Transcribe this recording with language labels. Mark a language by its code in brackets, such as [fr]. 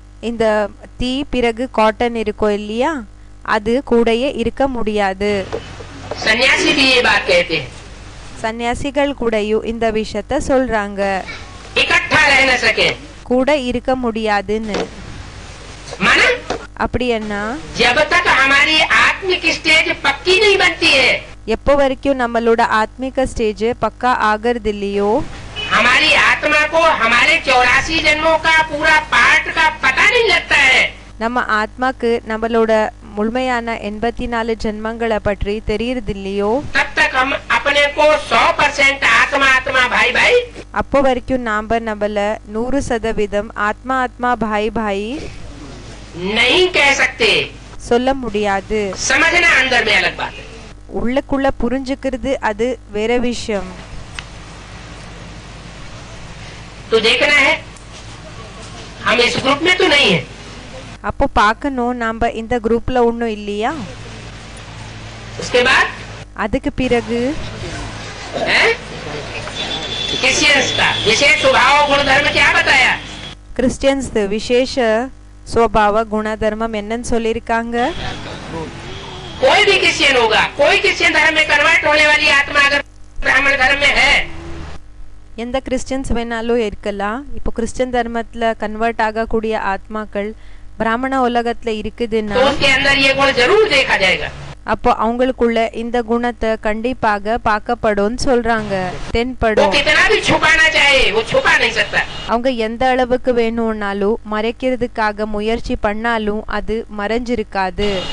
[ta] இந்த தீ பிறகு காட்டன் இருக்கும் இல்லையா, அது கூடயே இருக்க முடியாது. [hi] सन्यासी भी ये बात कहते हैं. [ta] சன்னியாசிகள் கூடயும் இந்த விஷயத்த சொல்றாங்க, [hi] इकट्ठा रह न सके. [ta] கூட இருக்க முடியாதுன்னு. [hi] माना [ta] அப்படி என்ன, [hi] जब तक हमारी आत्मिक स्टेज पक्की नहीं बनती है, [ta] எப்போ வரைக்கும் நம்மளோட ஆத்மிக ஸ்டேஜ் பக்கா ஆகிறது இல்லையோ, [hi] हमारी आत्मा को हमारे 84 जन्मों का पूरा पार्ट का पता नहीं लगता है. [ta] நம்ம ஆத்மாக்கு நம்மளோட முழுமையான 84 ஜென்மங்களை பற்றி தெரியறது இல்லையோ, [hi] तब तक हम अपने को 100% आत्मा आत्मा भाई भाई [ta] அப்போ வரைக்கும் நாம நம்மள 100% ஆத்மா ஆத்மா பாய் பாய் [hi] नहीं कह सकते. [ta] சொல்ல முடியாது. [hi] समझना अंदर में अलग बात है. [ta] உள்ளுக்குள்ள புரிஞ்சுக்கிறது அது வேற விஷயம். [hi] तो देखना है हम इस ग्रुप में तो नहीं है. [ta] அப்போ பார்க்கணும் நாம இந்த குரூப்ல ஒன்றும் இல்லையா. [hi] उसके बाद [ta] அதுக்கு பிறகு [hi] क्रिश्चियंस का विशेष स्वभाव गुण धर्म क्या बताया? [ta] கிறிஸ்டியன்ஸ் விசேஷ [hi] स्वभाव [ta] गुणधर्मம் என்னன்னு சொல்லியிருக்காங்க. [hi] कोई भी क्रिश्चियन होगा, कोई क्रिश्चियन धर्म में कन्वर्ट होने वाली आत्मा अगर ब्राह्मण धर्म में है, [ta] எந்த கிறிஸ்டியன்ஸ் வேணாலும் இருக்கலாம். இப்போ கிறிஸ்டியன் தர்மத்துல கன்வெர்ட் ஆகக்கூடிய ஆத்மாக்கள் பிராமண உலகத்துல இருக்குதுன்னா [hi] तो उसके अंदर ये गुण जरूर देखा जाएगा. [ta] அப்போ அவங்களுக்குள்ள இந்த குணத்தை கண்டிப்பாக பார்க்கப்படும் சொல்றாங்க, [hi] वो [ta] தென்படும். [hi] कितना भी छुपाना चाहे वो छुपा नहीं सकता. [ta] அவங்க எந்த அளவுக்கு வேணும்னாலும் மறைக்கிறதுக்காக முயற்சி பண்ணாலும் அது மறைஞ்சிருக்காது.